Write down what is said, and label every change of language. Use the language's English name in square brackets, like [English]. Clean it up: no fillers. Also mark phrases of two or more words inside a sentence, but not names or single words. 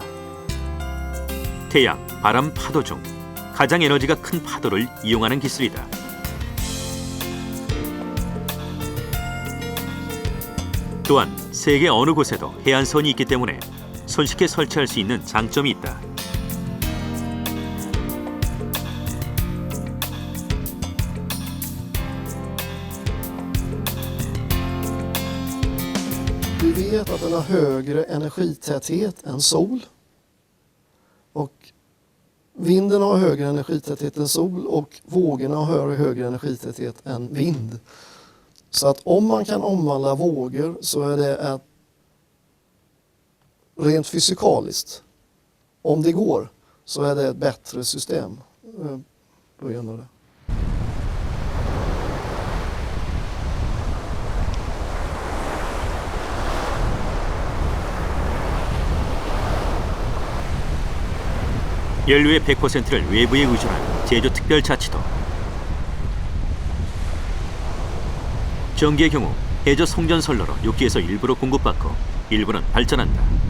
[Korean] 태양, 바람, 파도 중 가장 에너지가 큰 파도를 이용하는 기술이다. 또한 세계 어느 곳에도 해안선이 있기 때문에 손쉽게 설치할 수 있는 장점이 있다. [Swedish] Vi vet att den har högre energitäthet än sol. Och vinden har högre energitäthet än sol och vågorna har högre energitäthet än vind. Så att om man kan omvandla vågor så är det ett rent fysikaliskt. Om det går så är det ett bättre system på grund av det. [Korean] 연료의 100%를 외부에 의존한 제주특별자치도. 전기의 경우 해저 송전선로로 육지에서 일부로 공급받고 일부는 발전한다.